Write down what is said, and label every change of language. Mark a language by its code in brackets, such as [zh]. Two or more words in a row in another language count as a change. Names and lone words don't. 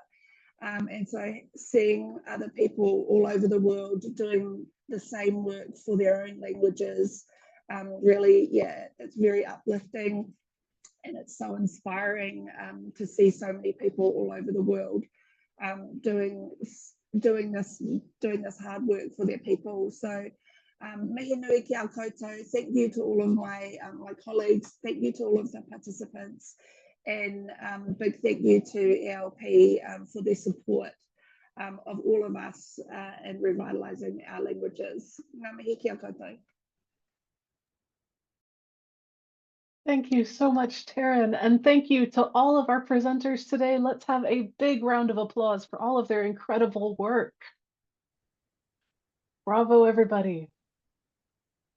[en] And so seeing other people all over the world doing the same work for their own languages, really, yeah, it's very uplifting. And it's so inspiring to see so many people all over the world doing this hard work for their people. [mi] So mihi nui ki au koutou. [en] Thank you to all of my colleagues. Thank you to all of the participants, and big thank you to ELP for their support of all of us in revitalising our languages. [mi] Ngā mihi ki au koutou. [en] Thank you so much, Taryn, and thank you to all of our presenters today. Let's have a big round of applause for all of their incredible work. Bravo, everybody.